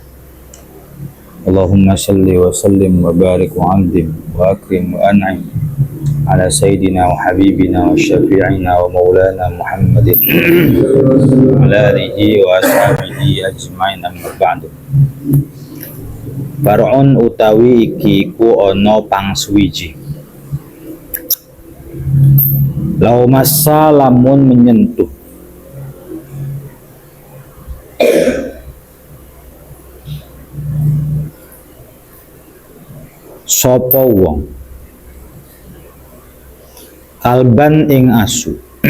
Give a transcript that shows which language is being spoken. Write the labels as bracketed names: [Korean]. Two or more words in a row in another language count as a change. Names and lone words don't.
[Arabic] اللهم صل وسلم وبارك وأنظم وأكرم وأنعم على سيدنا وحبيبنا وشفيعنا ومولانا محمد على آله وأصحابه أجمعين أما بعد. [Javanese] Far'un utawi iki ku ana pangsuwiji. [Arabic] لو مس [Javanese] lamun menyentuh sapa wong kalban ing asu